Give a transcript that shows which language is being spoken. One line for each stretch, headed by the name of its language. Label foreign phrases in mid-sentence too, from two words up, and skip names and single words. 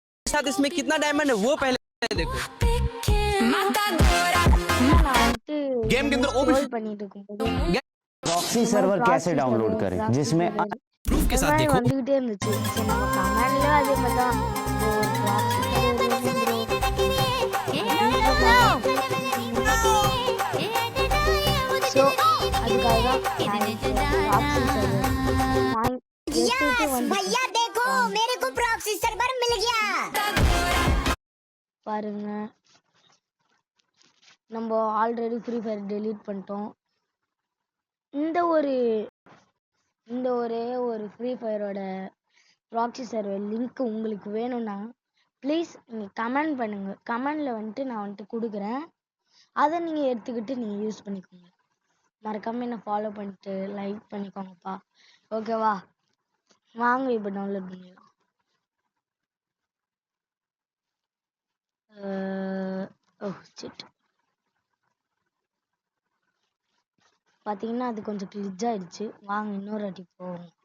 Hindi: साथ इसमें कितना डायमंड है वो पहले देखो। गेम के अंदर
Tamil: स्क्रॉल பண்ணிட்டு இருக்கும்போது
English: proxy server
Hindi: कैसे डाउनलोड करें जिसमें प्रूफ के साथ देखो।
Tamil: வந்துகிட்டே இருந்துச்சு சரி நம்ம கமெண்ட்ல அதே மாதிரி தான் ஒரு ப்ராக்ஸி ஸோ அதுக்காக
Hindi: भैया देखो मेरे को
English: proxy server
Hindi: मिल गया
Tamil: பாருங்க நம்ம ஆல்ரெடி ஃப்ரீ ஃபயர் டெலீட் பண்ணிட்டோம் இந்த ஒரே ஒரு ஃப்ரீ ஃபயரோட ப்ராக்ஸி
English: server link
Tamil: உங்களுக்கு வேணும்னா ப்ளீஸ் நீங்கள் கமெண்ட் பண்ணுங்கள் கமெண்டில் வந்துட்டு நான் வந்துட்டு கொடுக்குறேன் அதை நீங்கள் எடுத்துக்கிட்டு நீங்கள் யூஸ் பண்ணிக்கோங்க மறக்காமல் என்னை ஃபாலோ பண்ணிட்டு லைக் பண்ணிக்கோங்கப்பா ஓகேவா வாங்க இப்போ டவுன்லோட் பண்ணிடலாம்
English: oh shit
Tamil: பார்த்தீங்கன்னா அது கொஞ்சம் கிளிச் ஆயிடுச்சு வாங்க இன்னொரு வாட்டி போவோம்